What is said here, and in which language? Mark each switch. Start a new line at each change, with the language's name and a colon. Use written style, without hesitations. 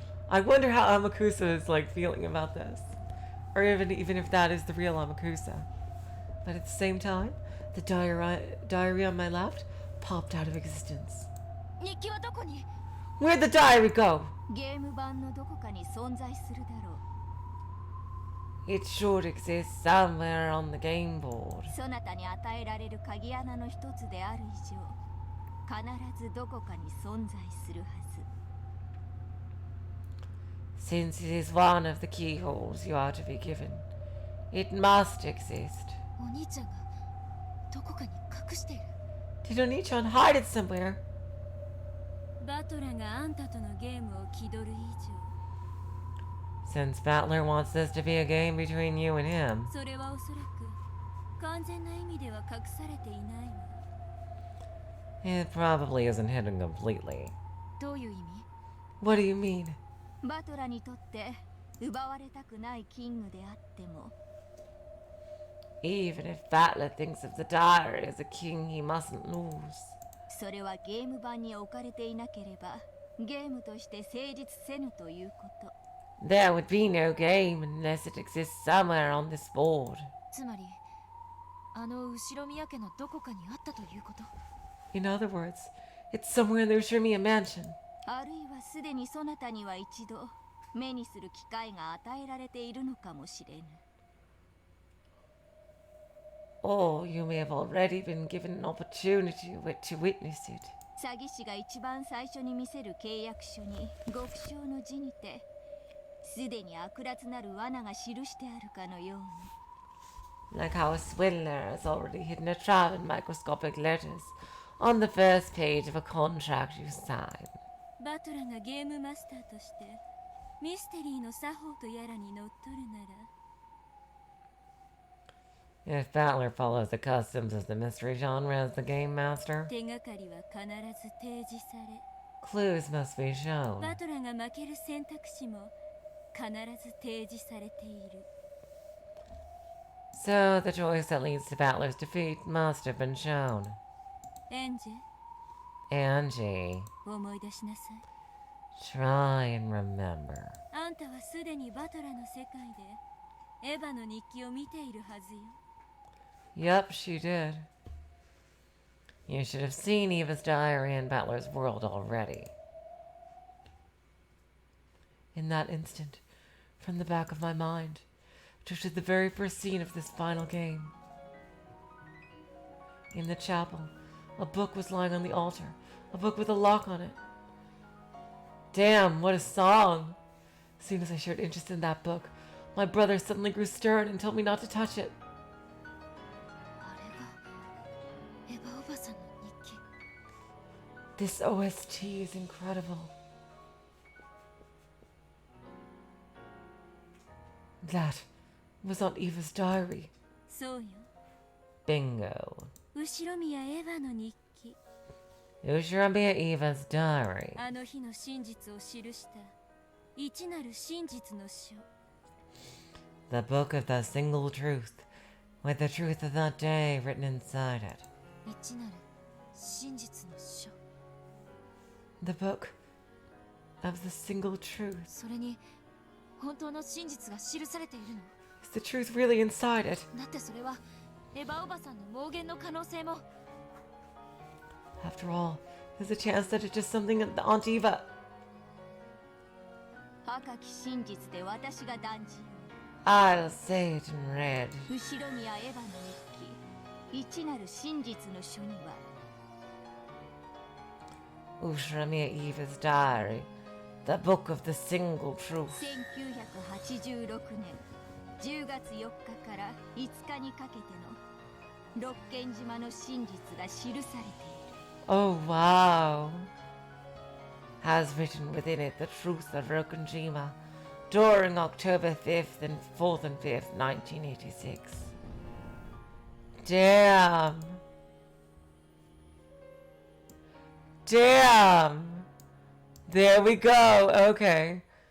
English: I wonder how Amakusa is like feeling about this. Or even if that is the real Amakusa. But at the same time, the diary on my left popped out of existence.
Japanese: 日記はどこに?
English: Where'd the diary go?
Japanese: ゲーム版のどこかに存在するだろう。
English: It should exist somewhere on the game board.
Japanese: そなたに与えられる鍵穴の一つである以上、必ずどこかに存在するはず。
English: Since it is one of the keyholes you are to be given, it must exist.
Japanese: お兄ちゃんがどこかに隠している。
English: Did Onichan hide it somewhere?
Japanese: バトラがあんたとのゲームを気取る以上。
English: Since Battler wants this to be a game between you and him,
Japanese: それはおそらく完全な意味では隠されていないわ。
English: it probably isn't hidden completely.
Japanese: どういう意味?
English: What do you mean?
Japanese: バトラにとって奪われたくないキングであっても
English: Even if Battler thinks of the diary as a king he mustn't lose.
Japanese: それはゲーム版に置かれていなければゲームとして成立せぬということ。
English: There would be no game unless it exists somewhere on this board.
Japanese: つまりあの後ろ宮家のどこかにあったということ。
English: In other words, it's somewhere in the Ushimiya mansion.
Japanese: あるいはすでにそなたには一度目にする機会が与えられているのかもしれぬ。
English: Or you may have already been given an opportunity to witness it.
Japanese: 詐欺師が一番最初に見せる契約書に極小の字にてすでに悪辣なる罠が記してあるかのように。
English: Like how a swindler has already hidden a trap in microscopic letters, on the first page of a contract you sign.
Japanese: バトラがゲームマスターとしてミステリーの作法とやらにのっとるなら
English: If Battler follows the customs of the mystery genre as the game master,
Japanese: 手がかりは必ず提示され
English: clues must be shown.
Japanese: バトラが負ける選択肢も必ず提示されている
English: So the choice that leads to Battler's defeat must have been shown.
Japanese: エンジ
English: Angie,
Japanese: 思い出しなさい
English: try and remember.
Japanese: あんたはすでにバトラの世界でエヴァの日記を見ているはずよ
English: Yep, she did. You should have seen Eva's diary in Battler's world already. In that instant, from the back of my mind, drifted the very first scene of this final game. In the chapel, a book was lying on the altar, a book with a lock on it. Damn, what a song! As soon as I showed interest in that book, my brother suddenly grew stern and told me not to touch it.
Japanese: あれがエヴァおばさんの日記
English: This OST is incredible. That was on Eva's diary.
Japanese: そうよ
English: Bingo.
Japanese: 後ろ宮エヴァの日記
English: Ushiramia Eva's diary.
Japanese: あの日の真実を記した一なる真実の書
English: The book of the single truth, with the truth of that day written inside it.
Japanese: 一なる真実の書
English: The book of the single truth.
Japanese: それに本当の真実が記されているの
English: Is the truth really inside it?
Japanese: だってそれはエヴァおばさんの妄言の可能性も
English: After all, there's a chance that it's just something that Aunt Eva.
Japanese: 赤き真実で私が断じ
English: I'll say it in red.
Japanese: 後ろ宮エヴァの日記一なる真実の書には
English: Ushiramia Eva's diary, the book of the single truth.
Japanese: 1986年10月4日から5日にかけての六軒島の真実が記されている
English: Oh, wow. Has written within it the truth of Rokunjima during October 5th and 4th and 5th, 1986. Damn. Damn. There we go. Okay.